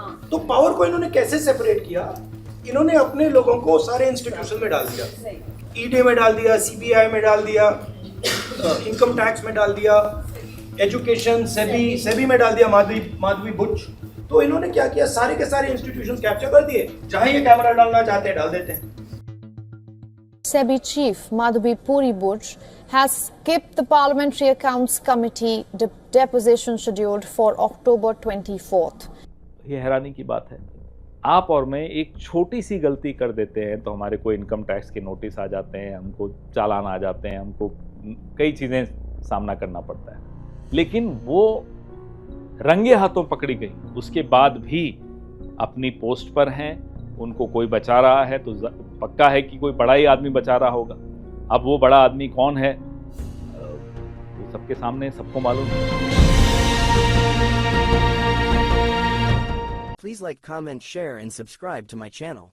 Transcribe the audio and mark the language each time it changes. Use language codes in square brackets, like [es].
[hi] तो पावर को इन्होंने कैसे सेपरेट किया? इन्होंने अपने लोगों को सारे इंस्टीट्यूशन में डाल दिया, ईडी में डाल दिया, सीबीआई में डाल दिया, इनकम टैक्स में डाल दिया, एजुकेशन सेबी में डाल दिया, माधवी बुच। तो इन्होंने क्या किया, सारे के सारे इंस्टीट्यूशन कैप्चर कर दिए, जहां ये कैमरा डालना चाहते हैं डाल देते हैं। [en] SEBI chief Madhvi Puri Buch has skipped the Parliamentary Accounts Committee deposition scheduled for October 24th. [hi] ये हैरानी की बात है, आप और मैं एक छोटी सी गलती कर देते हैं तो हमारे को इनकम टैक्स के नोटिस आ जाते हैं, हमको चालान आ जाते हैं, हमको कई चीज़ें सामना करना पड़ता है। लेकिन वो रंगे हाथों पकड़ी गई, उसके बाद भी अपनी पोस्ट पर हैं, उनको कोई बचा रहा है तो पक्का है कि कोई बड़ा ही आदमी बचा रहा होगा। अब वो बड़ा आदमी कौन है, सबके सामने सबको मालूम है। [en] Please like, comment, share and subscribe to my channel.